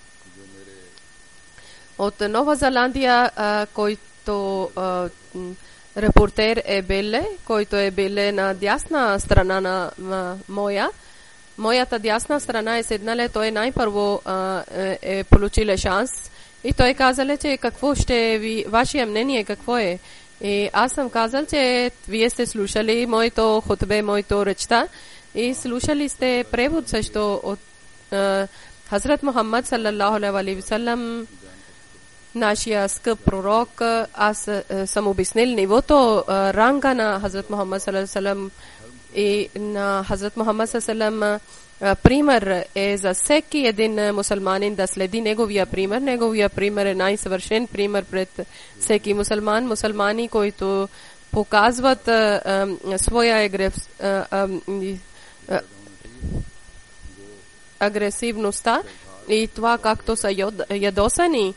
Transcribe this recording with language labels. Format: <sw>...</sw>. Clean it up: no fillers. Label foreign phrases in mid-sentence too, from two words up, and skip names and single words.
<bg>От Нова Зеландия, който репортер е Беле, който е Беле на дясна страна на моята дясна страна е седнале, той най-първо е получил шанс и той казал, че какво ще ви, вашия мнение какво е. И аз съм казал, че вие сте слушали моето хотбе, моето речта и слушали сте превод също от Хазрат Мухаммад</bg> <ar>صلى الله عليه وسلم,</ar> <bg>нашия скъп пророк. Аз съм обяснил нивото, ранга на Хазрат Мухаммад</bg> <ar>صلى الله عليه وسلم</ar> <bg>и на Хазрат Мухаммад</bg> <ar>صلى الله عليه وسلم.</ar> <bg>Пример е за всеки един мусулманин да следи неговия пример. Неговия пример е най-съвършен пример пред всеки мусулмани, които показват своя агресивността и това както са ядосани.</bg>